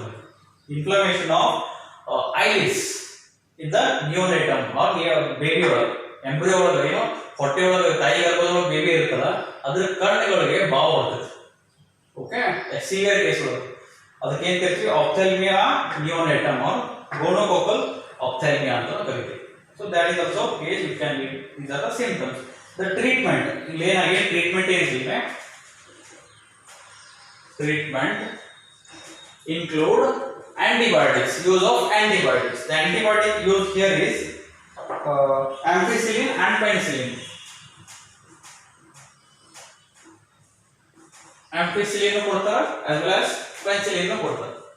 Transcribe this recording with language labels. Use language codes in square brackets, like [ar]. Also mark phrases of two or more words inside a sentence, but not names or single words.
[en] inflammation of eyelids in the neonatum or baby [kn] ಒಳಗೆ, ಎಂಬ್ರಿಯೋ ಒಳಗೆ, ಏನು ಹೊಟ್ಟೆ ಒಳಗೆ ತಾಯಿ ಗರ್ಭದೊಳಗೆ ಬೇಬಿ ಇರ್ತಲ್ಲ ಅದ್ರ ಕಣ್ಣುಗಳಿಗೆ ಬಾವು ಬರ್ತದೆ. ಓಕೆ, [en] severe case [kn] ಒಳಗೆ ಅದಕ್ಕೆ ಏನ್ ಕರಿತೀವಿ, [en] ophthalmia neonatum or gonococcal ophthalmia [kn] ಅಂತ ಕರೀತೀವಿ. [en] So that is also case which can lead, these are the symptoms. The treatment, [kn] ಇಲ್ಲಿ ಏನಾಗಿದೆ, ಟ್ರೀಟ್ಮೆಂಟ್ ಏನಿದೆ, [en] ಟ್ರೀಟ್ಮೆಂಟ್ include antibiotics, use of antibiotics. The antibiotic used here is ampicillin and penicillin. Ampicillin ಕೊಡ್ತಾರೆ as well as penicillin ಕೊಡ್ತಾರೆ.